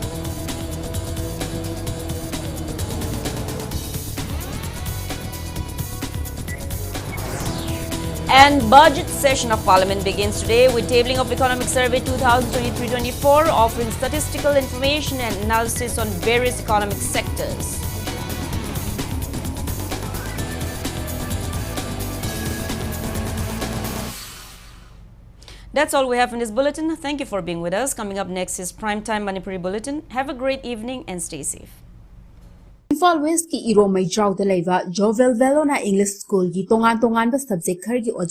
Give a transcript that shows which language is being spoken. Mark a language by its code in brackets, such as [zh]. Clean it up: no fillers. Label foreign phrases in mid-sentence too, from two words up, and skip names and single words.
[en] And budget session of Parliament begins today with tabling of Economic Survey 2023-24, offering statistical information and analysis on various economic sectors. That's all we have in this bulletin. Thank you for being with us. Coming up next is Primetime Manipuri Bulletin. Have a great evening and stay safe. [mni] Imphal West ki Iromai Chowda Leva Jovel Velona English School ki tongan ba subject khar ki